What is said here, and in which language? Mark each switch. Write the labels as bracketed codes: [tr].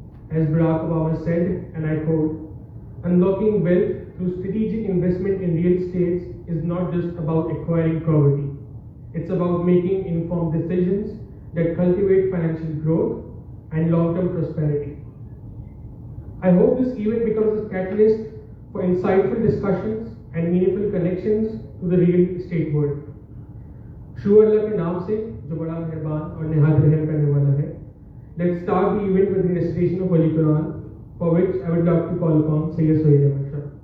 [en] As Barack Obama said, and I quote, "Unlocking wealth through strategic investment in real estates is not just about acquiring property. It's about making informed decisions that cultivate financial growth and long-term prosperity." I hope this event becomes a catalyst for insightful discussions and meaningful connections to the real estate world. [ur] شروع اللہ کے نام سے جو بڑا مہربان اور نہایت رحم کرنے والا ہے. [en] Let's start the event with the recitation of Holy Quran, for which I would like to call upon Sayyid Suhail Ahmed Shah.